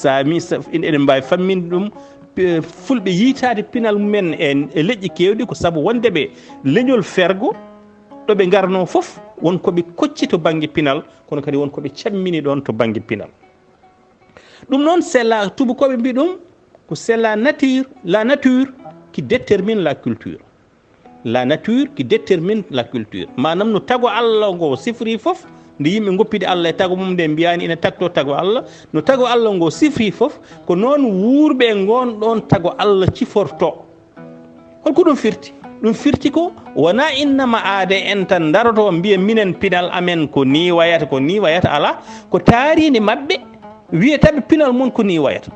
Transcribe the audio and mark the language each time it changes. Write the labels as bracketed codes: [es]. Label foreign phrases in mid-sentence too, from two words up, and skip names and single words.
[ff] saami eɗen mbawi famminde ɗum fulɓe yiitade pinal mumen e leƴƴi kewɗi ko saabu wondeɓe leñol fergo ɗoɓe garno foof wonkoɓe kocci to banggue pinal kono kadi wonkoɓe cammini ɗon to banggue pinal ɗum noon [fr] c'est la [ff] tubakoɓe mbi ɗum ko [fr] c'est la nature qui détermine la culture [ff] manam no tago Allah ngo sifri foof nde yimɓe goppide Allah e tago mum nde mbiyani ina tagto tago Allah no tago Allah ngo sifri fof ko noon wuurɓe gon ɗon tago Allah ciforto. Holko ɗum firti? ɗum firti ko wona innama aade en tan daroto mbiya minen pinal amen ko ni wayata ala ko taaride maɓɓe wiyataɓe pinal mon ko ni wayata.